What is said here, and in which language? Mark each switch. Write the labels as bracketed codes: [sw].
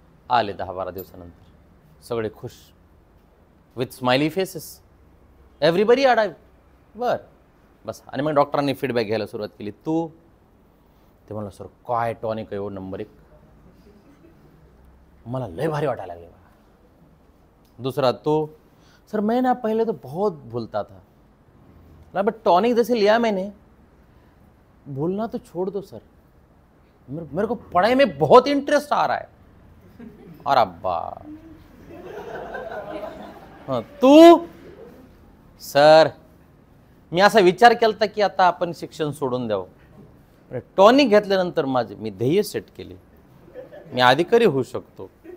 [mr] आले 10-12 दिवसानंतर, सगळे खुश, [en] With smiley faces, everybody alive. [mr] बर बस. आणि मग डॉक्टरांनी फीडबॅक घ्यायला सुरुवात केली. तू, ते म्हणलं सर काय टॉनिक आहे नंबर 1, मला लय भारी वाटायला लागले. [hi] दूसरा, तो सर मैं ना पहले तो बहुत भूलता था, बट टॉनिक जैसे लिया मैंने, भूलना तो छोड़ दो सर, मेरे को पढ़ाई में बहुत इंटरेस्ट आ रहा है. [mr] और अब्बा तू, सर मी असा विचार केला की आता आपण शिक्षण सोडून द्यावं. टॉनिक घेतल्यानंतर मी ध्येय सेट केले, मी अधिकारी होऊ शकतो.